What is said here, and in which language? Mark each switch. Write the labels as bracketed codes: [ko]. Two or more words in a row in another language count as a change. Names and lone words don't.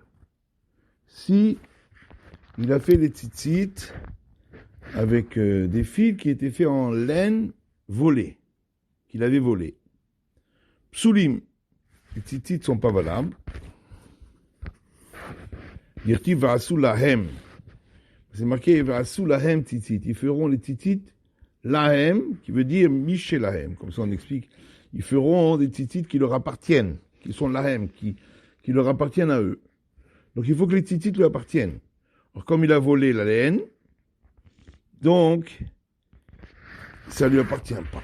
[fr] Si il a fait les tzitzit avec des fils qui étaient faits en laine volée, qu'il avait volé. Psulim, les tzitzit ne sont pas valables. [he] דכתיב ועשו להם. [fr] C'est marqué [he] ועשו להם ציצית. [fr] Ils feront les [he] ציצית להם, [fr] qui veut dire [he] משלהם. [fr] Comme ça on explique. Ils feront des tzitzit qui leur appartiennent, qui sont lahem, qui leur appartiennent à eux. Donc il faut que les tzitzit lui appartiennent. Alors comme il a volé la laine, donc ça lui appartient pas.